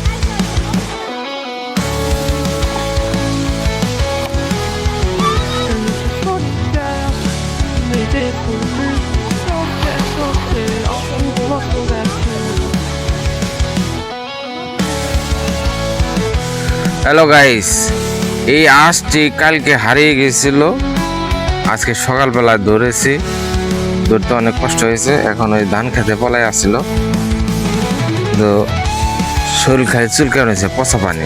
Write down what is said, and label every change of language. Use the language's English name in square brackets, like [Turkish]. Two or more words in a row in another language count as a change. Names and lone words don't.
[French] Solitaire mais résolu sur cet océan pour notre nature. [English] hello guys, [Bangla] এই আঁশটি কালকে হারিয়ে গেছিল, আজকে সকালবেলা ধরেছি। ধরতে অনেক কষ্ট হয়েছে। এখন ওই ধান খেতে পলাই আসছিল, তো শরীর খায় চুলকান হয়েছে, পচা পানি।